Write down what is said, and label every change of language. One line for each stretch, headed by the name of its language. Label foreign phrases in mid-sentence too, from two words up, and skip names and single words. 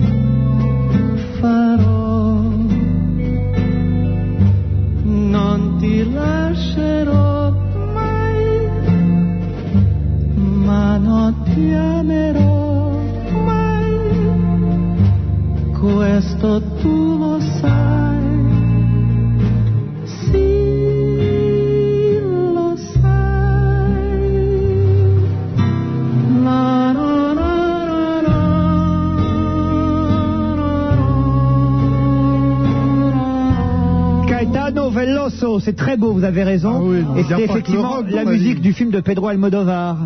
Italian: Non ti lascerò mai, ma non ti amerò mai. Questo tu lo sai. Sì, lo sai. La, la, la, la,
French: Caetano Veloso, c'est très beau, vous avez raison. Ah oui, et il y a c'est pas que effectivement l'Europe, la on a musique dit. du film de Pedro Almodovar.